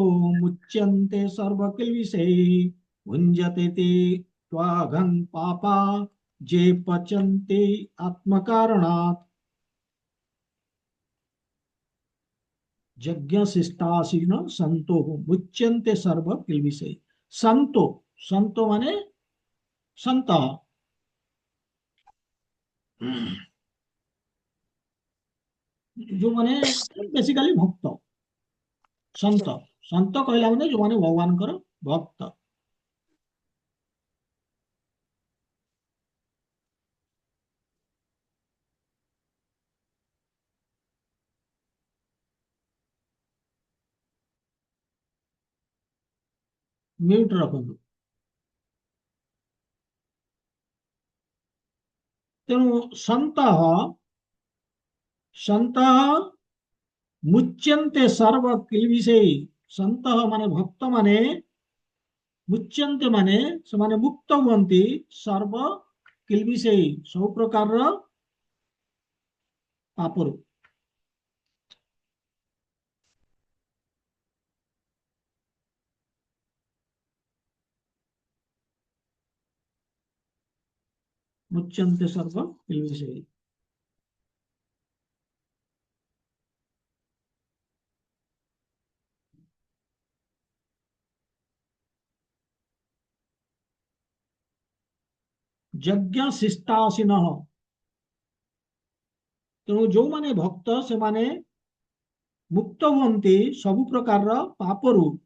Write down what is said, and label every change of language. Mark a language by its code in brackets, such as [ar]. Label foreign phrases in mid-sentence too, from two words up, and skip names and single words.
[sa] मुच्यन्ते सर्वकिल्बिषैः भुञ्जते ते त्वाघं पापा जे पचन्ते आत्मकारणात्। यज्ञ शिष्टाशिन संतो मुच्यन्ते सर्वकिल्बिषैः। [or] ସନ୍ତୋ, ସନ୍ତୋ ମାନେ ସନ୍ତ, ଯୋ ମାନେ ବେସିକଲି ଭକ୍ତ। ସନ୍ତ, ସନ୍ତ କହଲା ମାନେ ଯୋ ମାନେ भगवानଙ୍କର ଭକ୍ତ। म्यूट रखନ୍ତୁ। [sa] ତେଣୁ सन्तः, सन्तः मुच्यन्ते सर्व किल्बिषैः। [or] ସନ୍ତଃ ମାନେ ଭକ୍ତ ମାନେ, ମୁଚ୍ୟନ୍ତେ ମାନେ ସେମାନେ ମୁକ୍ତ ହୁଅନ୍ତି, [sa] सर्व किल्बिषैः [or] ସବୁ ପ୍ରକାରର ପାପରୁ। [sa] मुच्यन्ते सर्व किल्बिषैः। यज्ञ शिष्टासिनः, [or] ତେଣୁ ଯୋଉମାନେ ଭକ୍ତ ସେମାନେ ମୁକ୍ତ ହୁଅନ୍ତି ସବୁ ପ୍ରକାରର ପାପରୁ।